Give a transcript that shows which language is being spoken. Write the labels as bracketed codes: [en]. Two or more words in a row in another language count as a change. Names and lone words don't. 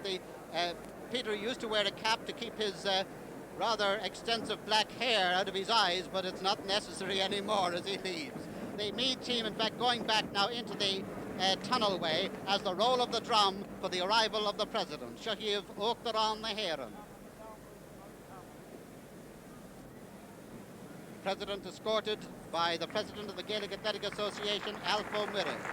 [en] Peter used to wear a cap to keep his rather extensive black hair out of his eyes, but it's not necessary anymore as he leaves. The Meath team, in fact, going back now into the tunnelway as the roll of the drum for the arrival of the President. [ga] Shahív Uachtaráin na hÉireann. [en] President escorted by the President of the Gaelic Athletic Association, Alpha O'Meara.